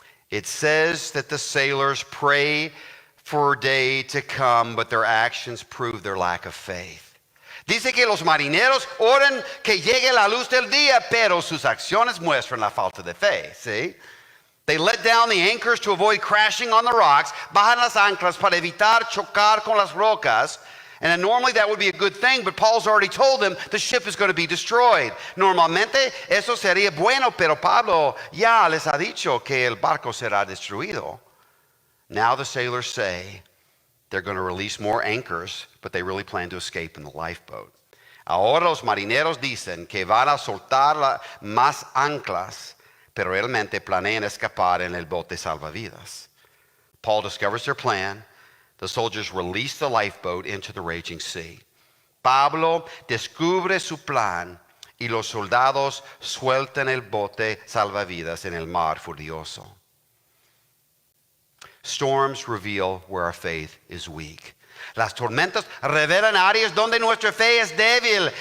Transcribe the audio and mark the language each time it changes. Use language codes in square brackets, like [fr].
[en] It says that the sailors pray for day to come, but their actions prove their lack of faith. [es] Dice que los marineros oran que llegue la luz del día, pero sus acciones muestran la falta de fe, ¿sí? [en] They let down the anchors to avoid crashing on the rocks, [es] bajan las anclas para evitar chocar con las rocas. [en] And normally that would be a good thing, but Paul's already told them the ship is going to be destroyed. [es] Normalmente eso sería bueno, pero Pablo ya les ha dicho que el barco será destruido. [en] Now the sailors say they're going to release more anchors, but they really plan to escape in the lifeboat. [es] Ahora los marineros dicen que van a soltar más anclas, pero realmente planean escapar en el bote salvavidas. [en] Paul discovers their plan. The soldiers release the lifeboat into the raging sea. [es] Pablo descubre su plan y los soldados sueltan el bote salvavidas en el mar furioso. [en] Storms reveal where our faith is weak. [es] Las tormentas revelan áreas donde nuestra fe es débil.